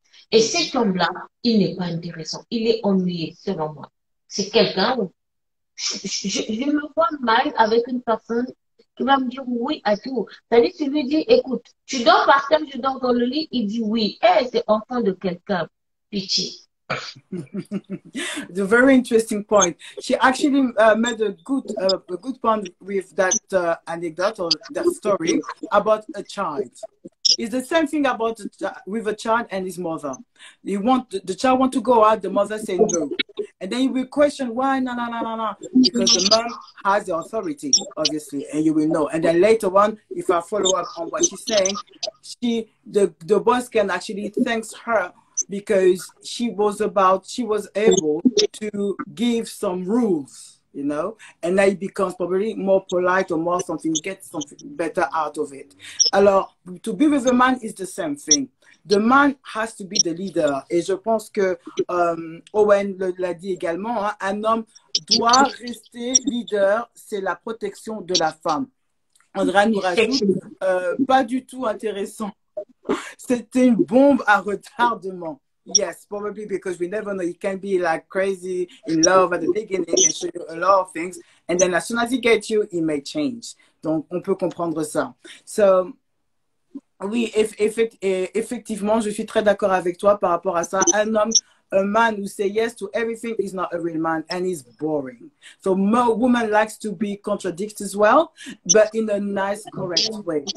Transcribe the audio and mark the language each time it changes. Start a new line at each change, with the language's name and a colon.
French: Et cet homme-là, il n'est pas intéressant. Il est ennuyé, selon moi. C'est quelqu'un où je me vois mal avec une personne qui va me dire oui à tout. C'est-à-dire, tu lui dis, écoute, tu dors par terre, je dors dans le lit, il dit oui. Eh, c'est enfant de quelqu'un. Pitié.
English: The very interesting point. She actually made a good point with that anecdote or that story about a child. It's the same thing about with a child and his mother. The child want to go out, the mother say no, and then you will question why no, because the mom has the authority, obviously, and you will know. And then later on, if I follow up on what she's saying, the boss can actually thank her because she was able to give some rules, you know, and now it becomes probably more polite or more something, get something better out of it. Alors, to be with a man is the same thing. The man has to be the leader.
French: Et je pense que Owen l'a dit également, hein, un homme doit rester leader, c'est la protection de la femme. Andrea nous rajoute, pas du tout intéressant. C'était une bombe à retardement.
English: Yes, probably because we never know. He can be like crazy in love at the beginning and show you a lot of things. And then as soon as he gets you, he may change.
French: Donc, on peut comprendre ça. So, oui, effectivement, je suis très d'accord avec toi par rapport à ça. Un homme,
English: a man who say yes to everything is not a real man and is boring. So, woman likes to be contradicted as well, but in a nice, correct way.